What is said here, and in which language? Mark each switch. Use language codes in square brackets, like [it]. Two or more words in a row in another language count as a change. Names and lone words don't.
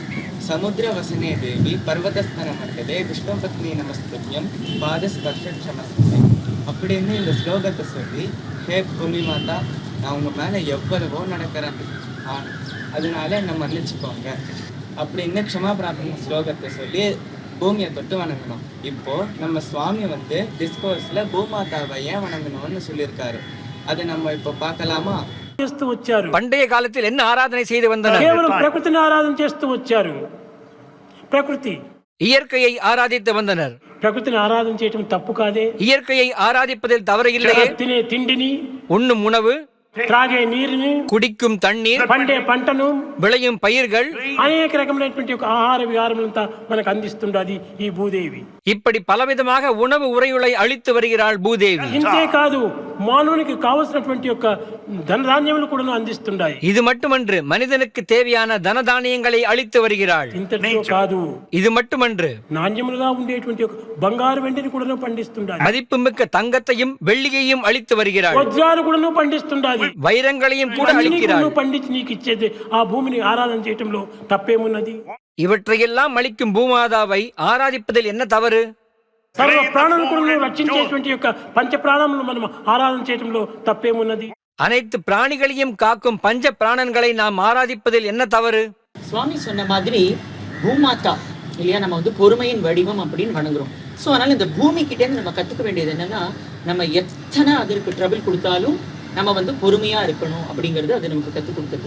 [sa] समुद्र वसने देवि पर्वतस्तन मण्डले विष्णुपत्नि नमस्तुल्यं पादस्पर्शमस्ते [ta] அப்படின்னு இந்த ஸ்லோகத்தை சொல்லி, ஹே பூமி மாதா, நான் உங்க மேலே எவ்வளவோ நடக்கிறேன், அதனால என்னை மன்னிச்சுக்கோங்க அப்படின்னு க்ஷமா பிரார்த்தனை ஸ்லோகத்தை சொல்லி பூமியை தொட்டு வணங்கணும். இப்போ நம்ம சுவாமி வந்து டிஸ்கோர்ஸ்ல பூமாதாவை ஏன் வணங்கணும்னு சொல்லியிருக்காரு. அதை நம்ம இப்போ பார்க்கலாமா? [te] చేస్తూ వచ్చారు. [ta] பண்டைய காலத்தில் என்ன ஆராதனை செய்து வந்தனர்? [te] కేవలం ప్రకృతిని ఆరాధన చేస్తూ వచ్చారు. ప్రకృతి, [ta] இயற்கையை ஆராதித்து வந்தனர். [te] ప్రకృతిని ఆరాధన చేయటం తప్పు కాదే. [ta] இயற்கையை ஆராதிப்பதில் தவறு இல்லையே. [te] తినే తిండిని, [ta] உண்ணும் உணவு, [te] త్రాగే నీరుని, [ta] குடிக்கும் தண்ணீர், [te] పండే పంటను, [ta] விளையும் பயிர்கள், [te] అనేక రకమైనటువంటి ఒక ఆహార విహారములంతా మనకు అందిస్తుండది ఈ భూదేవి. [ta] இப்படி பலவிதமாக உணவு உரையுளை அளித்து வருகிறாள் பூதேவி. [te] ఇంతే కాదు, మానవునికి కావలసినటువంటి యొక్క ధనధాన్యములు కూడా అందిస్తుండాయి. [ta] இது மட்டுமன்று, மனிதனுக்கு தேவையான தனதானியங்களை அளித்து வருகிறாள். [te] ఇంతటితో కాదు, [ta] இது மட்டுமன்று, [te] నాణ్యములుగా ఉండేటువంటి ఒక బంగారు వెండిని కూడా పండిస్తుండాలి. [ta] மதிப்புமிக்க தங்கத்தையும் வெள்ளியையும் அளித்து வருகிறாள். [te] వజ్రాలు కూడా పండిస్తుండాలి. [ta] வைரங்களையும் கூட அளிக்கிறாள். [te] పండించి నీకు ఇచ్చేది ఆ భూమిని ఆరాధన చేయటంలో తప్పేమున్నది? [ta] இவற்றையெல்லாம் அளிக்கும் பூமாதாவை ஆராதிப்பதில் என்ன தவறு? [te] సర్వ ప్రాణులను రక్షించేటువంటి యొక్క పంచ ప్రాణములను మనం ఆరాధన చేయటంలో తప్పేమున్నది? [ta] அனைத்து பிராணிகளையும் காக்கும் பஞ்ச பிராணன்களை நாம் ஆராதிப்பதில் என்ன தவறு? சுவாமி சொன்ன மாதிரி பூமாதா இல்லையா, நம்ம வந்து பொறுமையின் வடிவம் அப்படின்னு வணங்குறோம். ஸோ அதனால இந்த பூமி கிட்டேருந்து நம்ம கத்துக்க வேண்டியது என்னன்னா, நம்ம எத்தனை அதற்கு ட்ரபிள் கொடுத்தாலும் நம்ம வந்து பொறுமையா இருக்கணும் அப்படிங்கிறது அது நமக்கு கற்றுக் கொடுக்குது.